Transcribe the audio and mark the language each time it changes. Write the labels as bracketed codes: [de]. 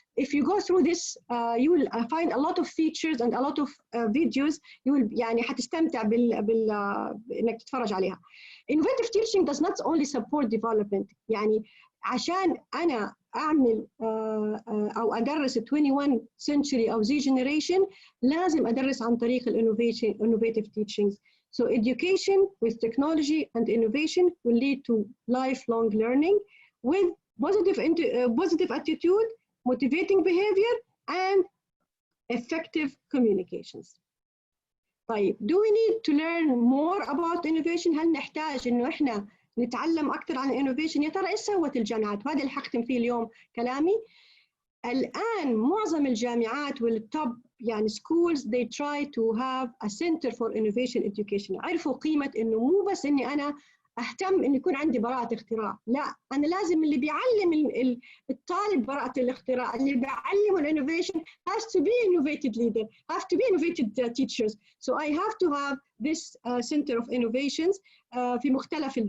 [en] If you go through this you will find a lot of features and a lot of videos. You will [ar] يعني حتستمتع إنك تتفرج عليها. [en] Innovative teaching does not only support development. [ar] يعني عشان أنا أعمل أو أدرس 21 century أو Z generation لازم أدرس عن طريق [en] innovative teachings. So education with technology and innovation will lead to lifelong learning with positive attitude, motivating behavior, and effective communications. [ar] طيب, [en] do we need to learn more about innovation؟ [ar] هل نحتاج إنه إحنا نتعلم أكثر عن innovation؟ يا ترى إيش سوت الجامعات؟ وهذا اللي حختم فيه اليوم كلامي. الآن معظم الجامعات والتوب يعني [en] schools they try to have a center for innovation education. [ar] عرفوا قيمة إنه مو بس إني أنا أهتم إن يكون عندي براءة اختراع، لا، أنا لازم اللي بيعلم الطالب براءة الاختراع، اللي بيعلمه الانوفيشن [en] has to be innovative leader, have to be innovative teachers. So I have to have this center of innovations [ar] في مختلف.